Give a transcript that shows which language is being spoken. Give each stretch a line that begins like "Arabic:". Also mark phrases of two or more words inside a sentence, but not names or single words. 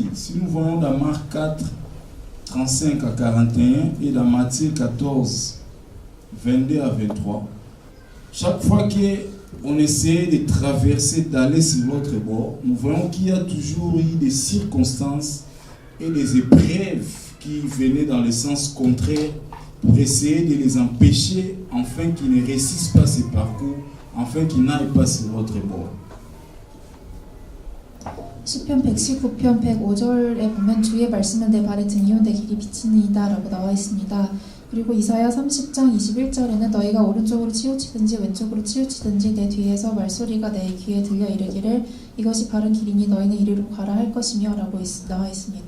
French: Si nous voyons dans Marc 4, 35 à 41 et dans Matthieu 14, 22 à 23, chaque fois qu'on essayait de traverser, d'aller sur l'autre bord, nous voyons qu'il y a toujours eu des circonstances et des épreuves qui venaient dans le sens contraire pour essayer de les empêcher afin qu'ils ne réussissent pas ce parcours, afin qu'ils n'aillent pas sur l'autre bord.
Korean: 시편 119편 105절에 보면 주의 말씀은 내 발에 등이요 내 길이 비치니이다 라고 나와 있습니다. 그리고 이사야 30장 21절에는 너희가 오른쪽으로 치우치든지 왼쪽으로 치우치든지 내 뒤에서 말소리가 내 귀에 들려 이르기를 이것이 바른 길이니 너희는 이리로 가라 할 것이며 라고 나와 있습니다.